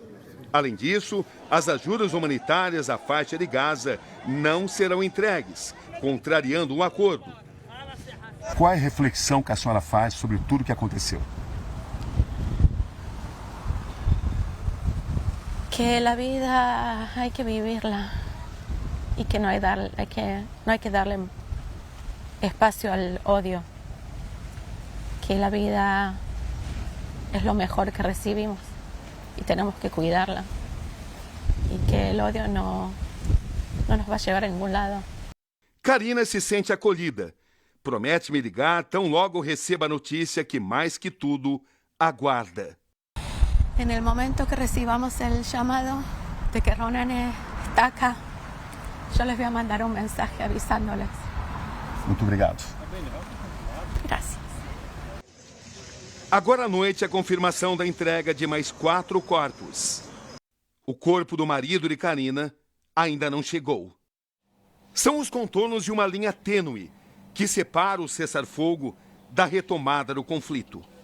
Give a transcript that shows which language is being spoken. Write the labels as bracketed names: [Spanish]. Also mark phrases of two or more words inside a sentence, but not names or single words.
[Portuguese] Além disso, as ajudas humanitárias à faixa de Gaza não serão entregues, contrariando o acordo. Qual é a reflexão que a senhora faz sobre tudo o que aconteceu? [Spanish] que a vida hay que vivirla y que no hay que darle espacio al odio, que la vida es lo mejor que recibimos y tenemos que cuidarla y que el odio no nos va a llevar a ningún lado. [Portuguese] Karina se sente acolhida. Promete me ligar tão logo receba a notícia que, mais que tudo, aguarda. [Spanish] En el momento que recibamos el llamado de que Ronan está acá, yo les voy a mandar un mensaje avisándoles. [Portuguese] Muito obrigado. [Spanish] Gracias. [Portuguese] Agora à noite, a confirmação da entrega de mais 4 corpos. O corpo do marido de Karina ainda não chegou. São os contornos de uma linha tênue que separa o cessar-fogo da retomada do conflito.